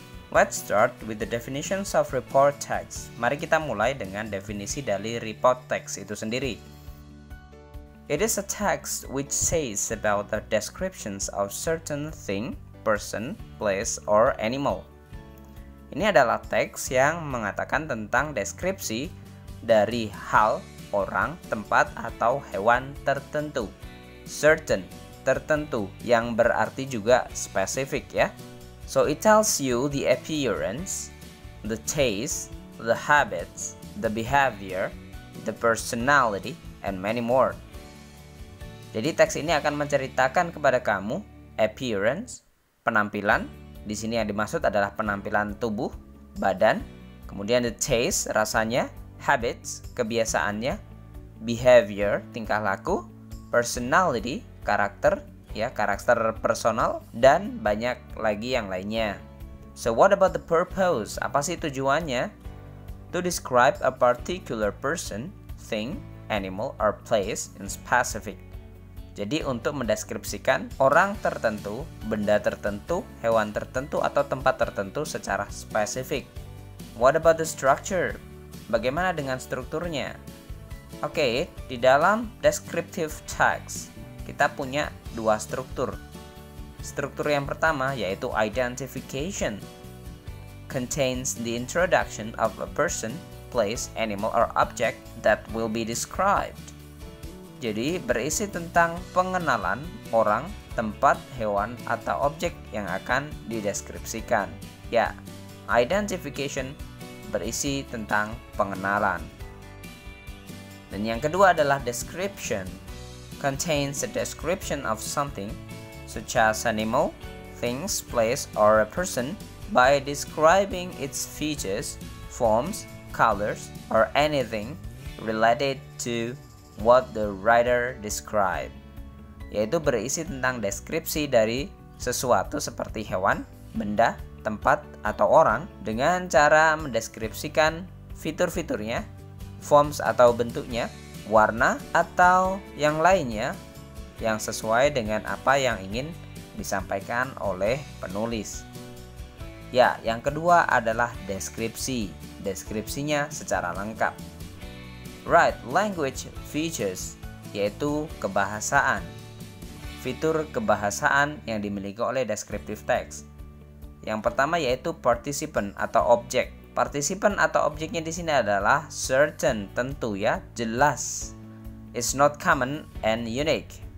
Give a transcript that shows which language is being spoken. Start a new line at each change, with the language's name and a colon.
English: Let's start with the definitions of report text.
Indonesian: Mari kita mulai dengan definisi dari report text itu sendiri.
English: It is a text which says about the descriptions of certain thing, person, place, or animal.
Indonesian: Ini adalah teks yang mengatakan tentang deskripsi dari hal, orang, tempat, atau hewan tertentu. Certain, tertentu, yang berarti juga spesifik ya.
English: So it tells you the appearance, the taste, the habits, the behavior, the personality, and many more.
Indonesian: Jadi teks ini akan menceritakan kepada kamu appearance, penampilan. Di sini yang dimaksud adalah penampilan tubuh, badan. Kemudian the taste, rasanya, habits, kebiasaannya, behavior, tingkah laku, personality, karakter, ya, karakter personal, dan banyak lagi yang lainnya.
English: So what about the purpose?
Indonesian: Apa sih tujuannya?
English: To describe a particular person, thing, animal, or place in specific.
Indonesian: Jadi untuk mendeskripsikan orang tertentu, benda tertentu, hewan tertentu, atau tempat tertentu secara spesifik.
English: What about the structure?
Indonesian: Bagaimana dengan strukturnya? Oke, di dalam descriptive text kita punya dua struktur. Struktur yang pertama yaitu identification.
English: Contains the introduction of a person, place, animal, or object that will be described.
Indonesian: Jadi berisi tentang pengenalan orang, tempat, hewan, atau objek yang akan dideskripsikan. Ya, identification berisi tentang pengenalan. Dan yang kedua adalah description.
English: Contains a description of something, such as animal, things, place, or a person, by describing its features, forms, colors, or anything related to what the writer described.
Indonesian: Yaitu berisi tentang deskripsi dari sesuatu seperti hewan, benda, tempat, atau orang dengan cara mendeskripsikan fitur-fiturnya, forms atau bentuknya, warna, atau yang lainnya yang sesuai dengan apa yang ingin disampaikan oleh penulis. Ya, yang kedua adalah deskripsi. Deskripsinya secara lengkap. Right, language features, yaitu kebahasaan. Fitur kebahasaan yang dimiliki oleh descriptive text. Yang pertama yaitu participant atau objek. Partisipan atau objeknya di sini adalah certain, tentu ya, jelas.
English: It's not common and unique.